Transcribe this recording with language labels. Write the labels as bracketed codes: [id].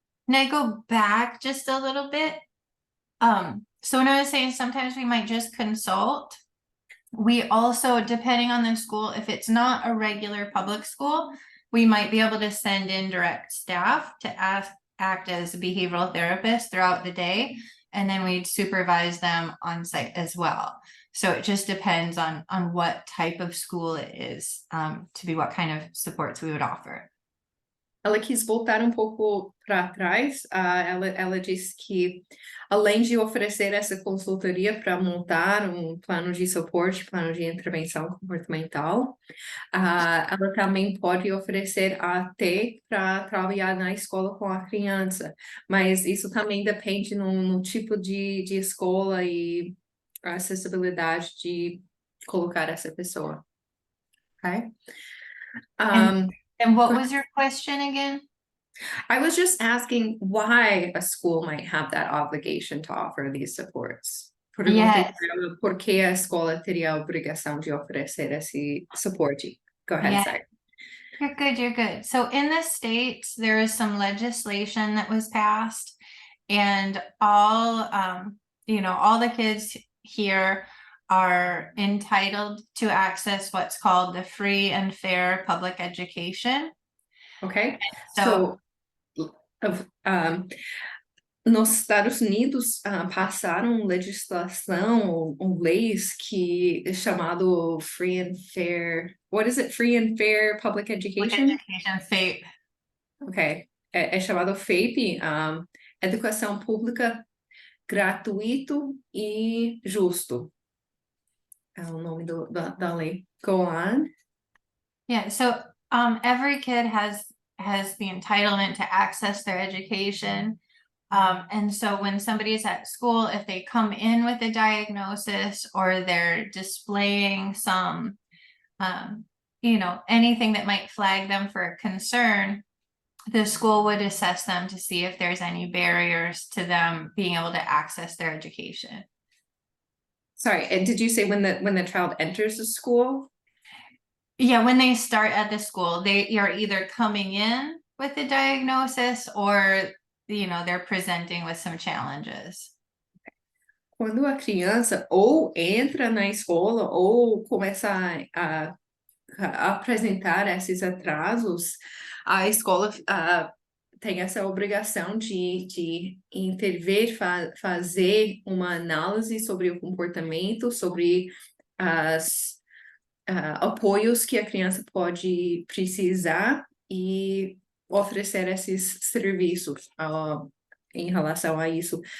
[en] Can I go back just a little bit? So when I was saying sometimes we might just consult, we also, depending on the school, if it's not a regular public school, we might be able to send in direct staff to act as a behavioral therapist throughout the day, and then we'd supervise them on site as well. So it just depends on what type of school it is, to be what kind of supports we would offer. [pt] Ela quis voltar um pouco para trás. Ela disse que, além de oferecer essa consultoria para montar um plano de suporte, plano de intervenção comportamental, ela também pode oferecer até para trabalhar na escola com a criança. Mas isso também depende no tipo de escola e a acessibilidade de colocar essa pessoa. [en] Okay? And what was your question again? I was just asking why a school might have that obligation to offer these supports. [pt] Perguntei para ela por que a escola teria a obrigação de oferecer esse suporte. [en] Go ahead, Zach. You're good. So in the States, there is some legislation that was passed, and all the kids here are entitled to access what's called the free and fair public education. Okay, so [pt] nos Estados Unidos passaram legislação ou leis que é chamado Free and Fair. [en] What is it? Free and Fair Public Education? FAPE. [pt] Ok, é chamado FAPE, Educação Pública Gratuito e Justo. É o nome da lei. [en] Go on. Yeah, so every kid has the entitlement to access their education. And so when somebody's at school, if they come in with a diagnosis or they're displaying some anything that might flag them for a concern, the school would assess them to see if there's any barriers to them being able to access their education. Sorry, and did you say when the child enters the school? Yeah, when they start at the school, they are either coming in with a diagnosis or, they're presenting with some challenges. [pt] Quando a criança ou entra na escola ou começa a apresentar esses atrasos, a escola tem essa obrigação de intervir, fazer uma análise sobre o comportamento, sobre as apoios que a criança pode precisar e oferecer esses serviços em relação a isso.